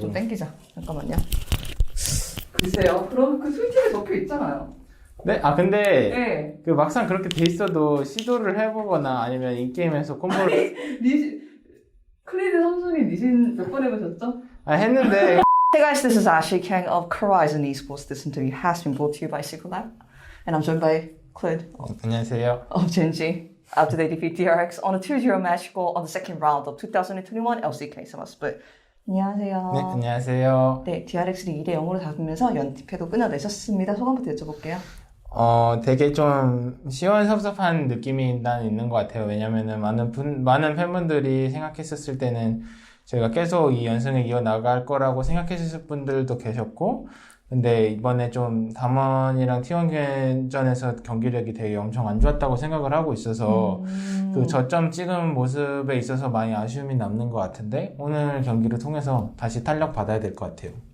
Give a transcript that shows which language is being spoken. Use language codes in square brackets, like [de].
[ko] 좀 땡기자. 잠깐만요. 글쎄요. 그럼 그 트위터에 적혀 있잖아요. 네? 근데 네. 그 막상 그렇게 돼 있어도 시도를 해보거나 아니면 인게임에서 콤보를 리신 크리드 선수님 리신 몇 번 해보셨죠? 했는데 [en] Hey guys, this is Ashley Kang of Horizon Esports. This interview has been brought to you by Secret Lab, and I'm joined by Claude [ko] 안녕하세요. [en] of Genji. After they defeat DRX on a 2-0 match score on the second round of 2021 LCK Summer Split. [ko] 안녕하세요. 네, 안녕하세요. 네, DRX를 2대 0으로 다투면서 연패도 끊어내셨습니다. 소감부터 여쭤볼게요. 되게 좀 시원섭섭한 느낌이 난 있는 것 같아요. 왜냐면은 많은 팬분들이 생각했었을 때는 저희가 계속 이 연승을 이어나갈 거라고 생각했을 분들도 계셨고, 근데 이번에 좀 담원이랑 T1전에서 경기력이 되게 엄청 안 좋았다고 생각을 하고 있어서 그 저점 찍은 모습에 있어서 많이 아쉬움이 남는 것 같은데 오늘 경기를 통해서 다시 탄력 받아야 될 것 같아요.